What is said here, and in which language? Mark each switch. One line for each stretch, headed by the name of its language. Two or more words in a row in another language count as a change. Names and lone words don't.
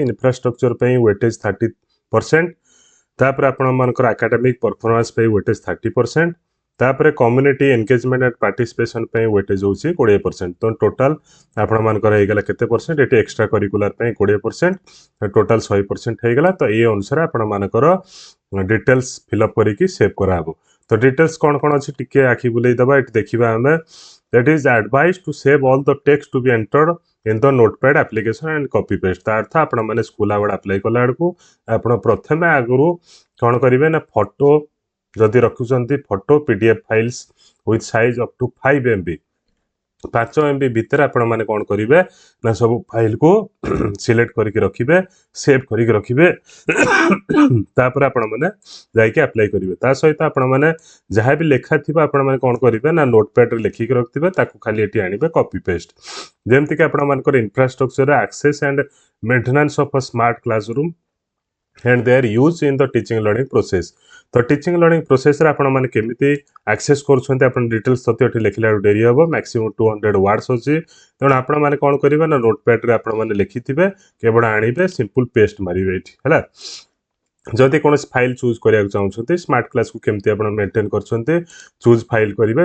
Odia: ଇନଫ୍ରାଷ୍ଟ୍ରକ୍ଚର ପାଇଁ ୱେଟେଜ 30%, ତାପରେ ଆପଣମାନଙ୍କର
English: academic performance
Odia: ପାଇଁ ୱେଟେଜ 30%, ତାପରେ
English: community engagement and participation
Odia: ପାଇଁ ୱେଟେଜ ହେଉଛି 20%। ତ ଟୋଟାଲ ଆପଣମାନଙ୍କର ହେଇଗଲା କେତେ ପରସେଣ୍ଟ, ଏଠି
English: extra curricular
Odia: ପାଇଁ 20%, ଟୋଟାଲ 100% ହେଇଗଲା। ତ ଏଇ ଅନୁସାରେ ଆପଣମାନଙ୍କର
English: details fill up
Odia: କରିକି ସେଭ୍ କରାହେବ। ତ ଡିଟେଲ୍ସ କ'ଣ କ'ଣ ଅଛି ଟିକେ ଆଖି ବୁଲେଇ ଦେବା। ଏଠି ଦେଖିବା ଆମେ,
English: that is advised to save all the text to be entered in the notepad application and copy paste।
Odia: ତା ଅର୍ଥ ଆପଣମାନେ
English: school award
Odia: ଆପ୍ଲାଏ କଲା ବେଳକୁ ଆପଣ ପ୍ରଥମେ ଆଗରୁ କ'ଣ କରିବେ ନା ଫଟୋ ଯଦି ରଖୁଛନ୍ତି,
English: photo PDF files with size up to 5 MB, 5 MB
Odia: ଭିତରେ ଆପଣମାନେ କ'ଣ କରିବେ ନା ସବୁ ଫାଇଲକୁ ସିଲେକ୍ଟ କରିକି ରଖିବେ, ସେଭ୍ କରିକି ରଖିବେ। ତାପରେ ଆପଣମାନେ ଯାଇକି ଆପ୍ଲାଏ କରିବେ। ତା ସହିତ ଆପଣମାନେ ଯାହା ବି ଲେଖା ଥିବ ଆପଣମାନେ କ'ଣ କରିବେ ନା ନୋଟପ୍ୟାଡରେ ଲେଖିକି ରଖିଥିବେ, ତାକୁ ଖାଲି ଏଠି ଆଣିବେ
English: copy paste.
Odia: ଯେମିତିକି ଆପଣମାନଙ୍କର
English: infrastructure access and maintenance of a smart classroom and they are used in the teaching learning process।
Odia: ତ
English: teaching learning
Odia: ପ୍ରୋସେସରେ ଆପଣମାନେ କେମିତି ଆକ୍ସେସ୍ କରୁଛନ୍ତି ଆପଣ ଡିଟେଲ୍ସ ତଥ୍ୟ ଏଠି ଲେଖିଲା ବେଳକୁ ଡେରି ହେବ।
English: maximum 200 words
Odia: ଅଛି। ତେଣୁ ଆପଣମାନେ କ'ଣ କରିବେ ନା ନୋଟପ୍ୟାଡରେ ଆପଣମାନେ ଲେଖିଥିବେ, କେବଳ ଆଣିବେ
English: simple paste
Odia: ମାରିବେ ଏଠି ହେଲା। ଯଦି କୌଣସି
English: file choose
Odia: କରିବାକୁ ଚାହୁଁଛନ୍ତି,
English: smart class
Odia: କେମିତି ଆପଣ ମେଣ୍ଟେନ୍ କରୁଛନ୍ତି,
English: choose file
Odia: କରିବେ।